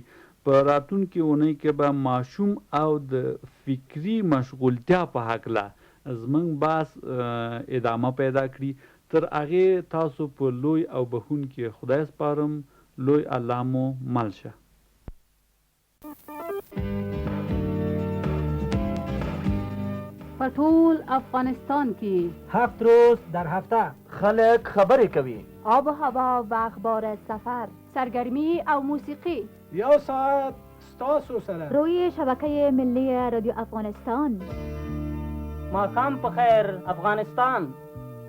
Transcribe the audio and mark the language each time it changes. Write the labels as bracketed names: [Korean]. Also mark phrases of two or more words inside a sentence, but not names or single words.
[Pashto] په راتلونکې اونۍ کې به ماشوم او د فکري مشغولتیا په هکله زموږ بحث ادامه پیدا کړي. تر هغې تاسو په لوی او بخښونکي خدای سپارم. لوی الله مو مل شه. په ټول افغانستان کې [Persian] 7 روز در هفته [Pashto] خلک خبرې کوي. [Persian] آب و هوا و اخبار سفر، [Pashto] سرگرمی او موسیقی. 1 ساعت ستاسو سره [Persian] روی شبکه ملی رادیو افغانستان. [Pashto] ماښام په خیر افغانستان.